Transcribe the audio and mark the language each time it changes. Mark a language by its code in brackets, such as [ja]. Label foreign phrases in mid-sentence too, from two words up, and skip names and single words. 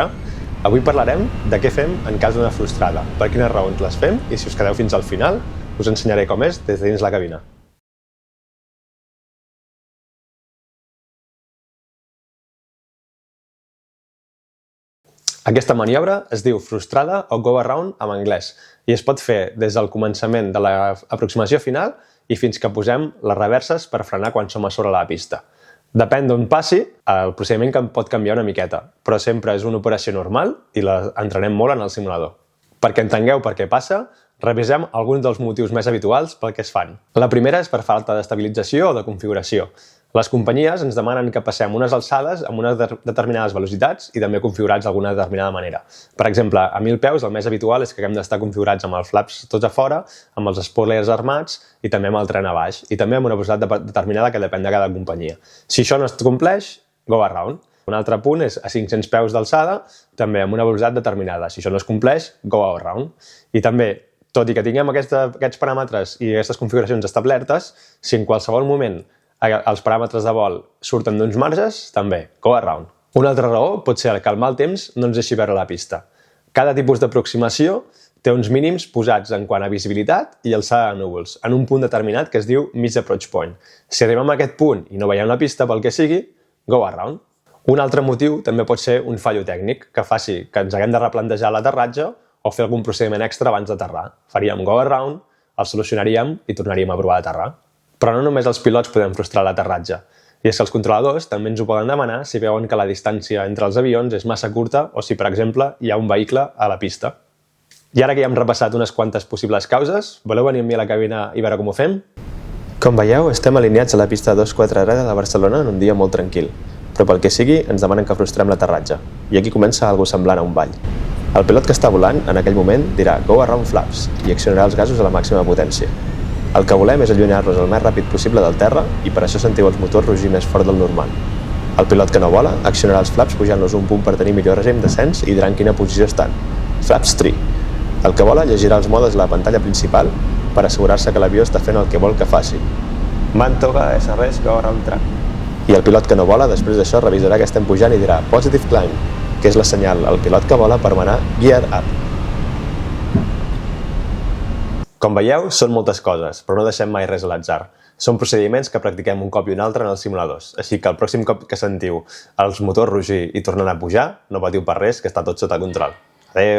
[ca] Avui parlarem de què fem en cas d'una frustrada, per quines raons les fem i si us quedeu fins al final us ensenyaré com és des de dins la cabina. Aquesta maniobra es diu frustrada o [en] go around [ca] en anglès i es pot fer des del començament de l'aproximació final i fins que posem les reverses per frenar quan som a sobre la pista. Depèn d'on passi, el procediment pot canviar una miqueta, però sempre és una operació normal i l'entrenem molt en el simulador. Perquè entengueu per què passa, revisem alguns dels motius més habituals pel que es fan. La primera és per falta d'estabilització o de configuració. Les companyies ens demanen que passem unes alçades amb unes determinades velocitats i també configurats d'alguna determinada manera. Per exemple, a 1000 peus el més habitual és que haguem d'estar configurats amb els flaps tots a fora, amb els spoilers armats i també amb el tren a baix i també amb una velocitat determinada que depèn de cada companyia. Si això no es compleix, [en] go around. [ca] Un altre punt és a 500 peus d'alçada, també amb una velocitat determinada. Si això no es compleix, [en] go around. [ca] I també, tot i que tinguem aquests paràmetres i aquestes configuracions establertes, si en qualsevol moment els paràmetres de vol surten d'uns marges, també, [en] go around. [ca] Una altra raó pot ser que el mal temps no ens deixi veure la pista. Cada tipus d'aproximació té uns mínims posats en quant a visibilitat i alçada de núvols, en un punt determinat que es diu [en] Mid Approach Point. [ca] Si arribem a aquest punt i no veiem la pista pel que sigui, go around. Un altre motiu també pot ser un fallo tècnic que faci que ens haguem de replantejar l'aterratge o fer algun procediment extra abans d'aterrar. Faríem [en] go around, [ca] el solucionaríem i tornaríem a provar d'aterrar. Però no només els pilots podem frustrar l'aterratge, i és que els controladors també ens ho poden demanar si veuen que la distància entre els avions és massa curta o si, per exemple, hi ha un vehicle a la pista. I ara que ja hem repassat unes quantes possibles causes, voleu venir amb mi a la cabina i veure com ho fem? Com veieu, estem alineats a la pista 24 de Barcelona en un dia molt tranquil, però pel que sigui ens demanen que frustrem l'aterratge, i aquí comença algo semblant a un ball. El pilot que està volant, en aquell moment, dirà [en] go around flaps [ca] i accionarà els gasos a la màxima potència. El que volem és allunyar-nos el més ràpid possible del terra i per això sentiu els motors rugir més fort del normal. El pilot que no vola accionarà els flaps pujant-los un punt per tenir millor règim descens i dirà en quina posició estan. Flaps 3. El que vola llegirà els modes a la pantalla principal per assegurar-se que l'avió està fent el que vol que faci. [en] Mantoga SRS go around track. [ca] I el pilot que no vola, després d'això, revisarà que estem pujant i dirà [en] positive climb, [ca] que és la senyal al pilot que vola per manar [en] gear up. [ca] Com veieu, són moltes coses, però no deixem mai res a l'atzar. Són procediments que practiquem un cop i un altre en els simuladors, així que el pròxim cop que sentiu els motors rugir i tornant a pujar, no patiu per res, que està tot sota control.